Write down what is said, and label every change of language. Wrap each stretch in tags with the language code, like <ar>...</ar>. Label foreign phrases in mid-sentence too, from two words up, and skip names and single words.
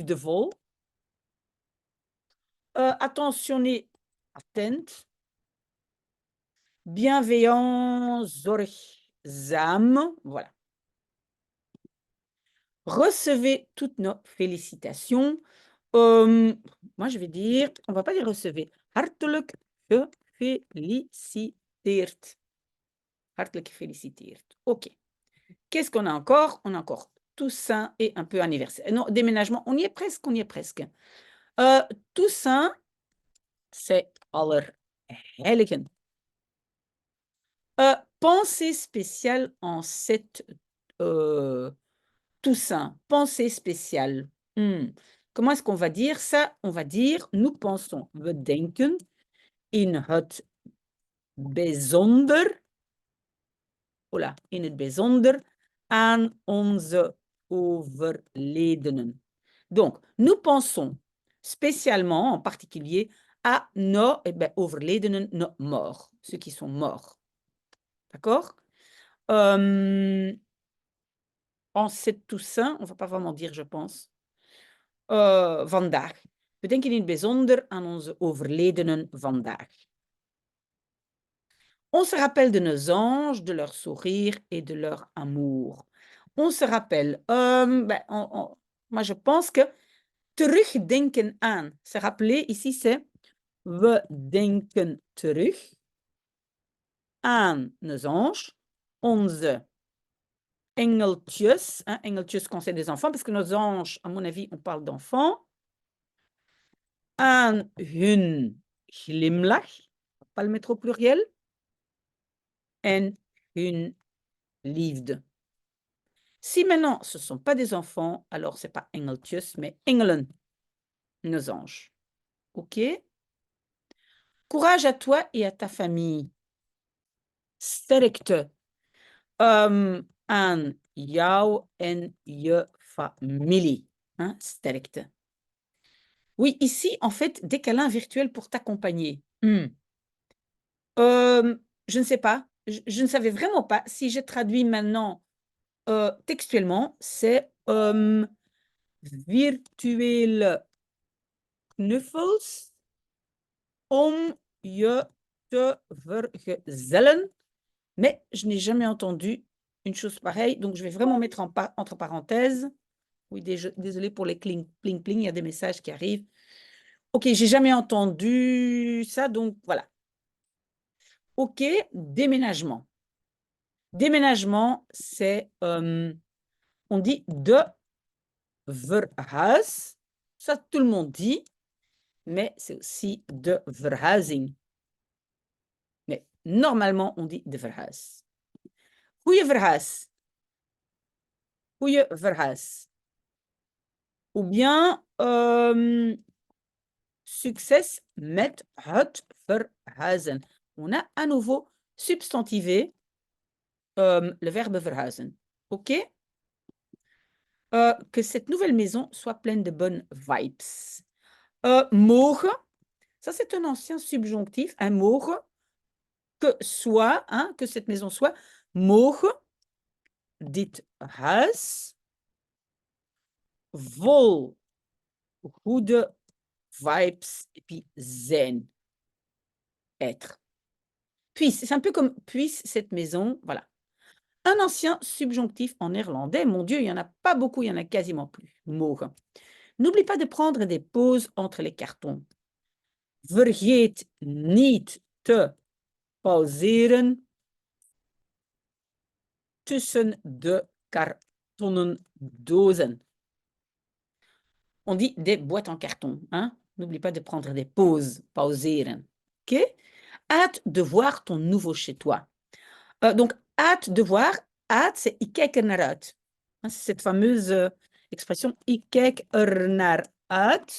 <nl>Liefdevol. Attentionné, attent.</nl> <fr>Bienveillant, zorgzaam. Voilà. Recevez toutes nos félicitations. Moi, je vais dire, on ne va pas dire recevez.</fr> <nl>Hartelijk gefeliciteerd. Hartelijk gefeliciteerd.</nl> <fr>OK. Qu'est-ce qu'on a encore? On a encore Toussaint et un peu anniversaire. Non, déménagement, on y est presque, on y est presque. Toussaint, c'est Allerheiligen. Pensée spéciale en cette Toussaint. Pensée spéciale. Comment est-ce qu'on va dire ça? On va dire, nous pensons,</fr> <nl>we denken in het bijzonder, voilà, in het bijzonder aan onze overledenen.</nl> <fr>Donc, nous pensons spécialement, en particulier, à nos overledenen, nos morts, ceux qui sont morts. D'accord? En cette Toussaint, on ne va pas vraiment dire, je pense.</fr> <nl>Vandaag. We denken in het bijzonder aan onze overledenen vandaag.</nl> <fr>On se rappelle de nos anges, de leur sourire et de leur amour. On se rappelle. Moi, je pense que</fr> <nl>terugdenken aan.</nl> <fr>Se rappeler, ici, c'est</fr> <nl>we denken terug aan</nl> <fr>nos anges,</fr> <nl>onze engeltjes.</nl> <fr>Hein, engeltjes, quand c'est des enfants, parce que nos anges, à mon avis, on parle d'enfants.</fr> <nl>Aan hun glimlach,</nl> <fr>pas le mettre au pluriel.</fr> <nl>En hun liefde.</nl> <fr>Si maintenant ce ne sont pas des enfants, alors ce n'est pas engeltjes, mais engelen, nos anges. OK? Courage à toi et à ta famille.</fr> <nl>Sterkte aan jou en je familie.</nl> <fr>Hein? Sterkte. Oui, ici, en fait, des câlins virtuels pour t'accompagner. Je ne sais pas. Je ne savais vraiment pas. Si je traduis maintenant textuellement, c'est</fr> <nl>virtuele knuffels om je te vergezellen.</nl> <fr>Mais je n'ai jamais entendu une chose pareille, donc je vais vraiment mettre entre parenthèses. Oui, désolé pour les pling, pling, pling, il y a des messages qui arrivent. OK, j'ai jamais entendu ça, donc voilà. OK, déménagement. Déménagement, c'est, on dit</fr> <nl>de verhuis.</nl> <fr>Ça, tout le monde dit, mais c'est aussi</fr> <nl>de verhuizing.</nl> <fr>Mais normalement, on dit</fr> <nl>de verhuis. Goeie verhuis. Goeie verhuis.</nl> <fr>Ou bien,</fr> <nl>succes met het verhuizen.</nl> <fr>On a à nouveau substantivé le verbe verhuizen. OK? Que cette nouvelle maison soit pleine de bonnes vibes. Mogen, ça c'est un ancien subjonctif, un mogen, que soit, hein, que cette maison soit,</fr> <nl>mogen dit huis vol goede vibes</nl> <fr>et puis</fr> <nl>zen.</nl> <fr>Être. Puisse, c'est un peu comme puisse cette maison, voilà. Un ancien subjonctif en néerlandais, mon Dieu, il n'y en a pas beaucoup, il n'y en a quasiment plus.</fr> <nl>Mogen.</nl> <fr>N'oublie pas de prendre des pauses entre les cartons.</fr> <nl>Vergeet niet te pauzeren tussen de kartonnen dozen.</nl> <fr>On dit des boîtes en carton. Hein? N'oublie pas de prendre des pauses, pauzeren. OK? Hâte de voir ton nouveau chez toi. Donc, hâte de voir, hâte, c'est</fr> <nl>ik kijk er naar uit.</nl> <fr>Hein, c'est cette fameuse expression</fr> <nl>ik kijk er naar uit.</nl>